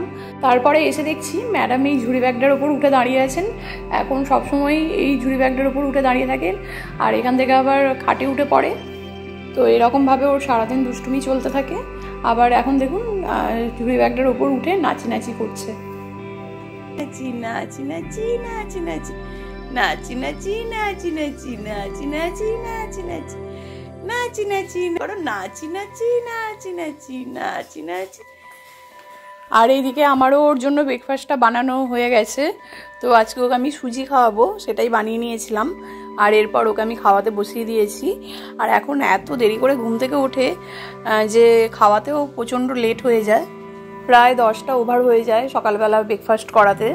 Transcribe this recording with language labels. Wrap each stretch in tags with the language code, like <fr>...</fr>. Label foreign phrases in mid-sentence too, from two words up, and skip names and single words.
<bn>তারপরে এসে দেখছি ম্যাডাম এই ঝুড়ি ব্যাগটার ওপর উঠে দাঁড়িয়ে আছেন। এখন সবসময় এই ঝুড়ি ব্যাগটার ওপর উঠে দাঁড়িয়ে থাকেন, আর এখান থেকে আবার খাটে উঠে পড়ে। তো এরকমভাবে ওর সারাদিন দুষ্টুমি চলতে থাকে। আবার এখন দেখুন ঝুড়ি ব্যাগটার ওপর উঠে নাচি করছে। নাচি নাচি নাচি নাচি নাচি নাচি নাচি নাচি নাচি নাচি নাচি নাচি নাচি নাচি নাচি বড় নাচি নাচি নাচি নাচি নাচি নাচি। আর এইদিকে আমারও ওর জন্য ব্রেকফাস্টটা বানানো হয়ে গেছে। তো আজকে ওকে আমি সুজি খাওয়াবো, সেটাই বানিয়ে নিয়েছিলাম। আর এরপর ওকে আমি খাওয়াতে বসিয়ে দিয়েছি। আর এখন এত দেরি করে ঘুম থেকে ওঠে যে খাওয়াতেও প্রচণ্ড লেট হয়ে যায়, প্রায় 10টা ওভার হয়ে যায় সকালবেলা ব্রেকফাস্ট করাতে।</bn>